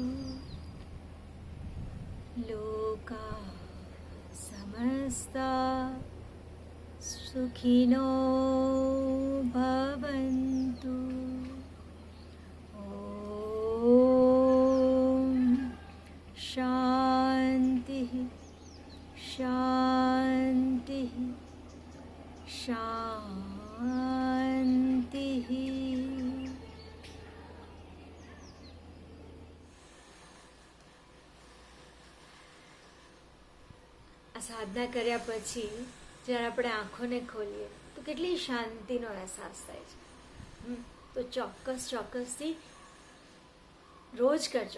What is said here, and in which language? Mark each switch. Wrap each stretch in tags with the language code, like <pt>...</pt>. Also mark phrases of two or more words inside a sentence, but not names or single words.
<sa>लोका समस्ता सुखिनो भवन्तु। ॐ शान्तिः शान्तिः शान्तिः।</sa> <gu>આ સાધના કર્યા પછી જ્યારે આપણે આંખોને ખોલીએ તો કેટલી શાંતિનો અહેસાસ થાય છે। તો ચોક્કસથી રોજ કરજો।</gu>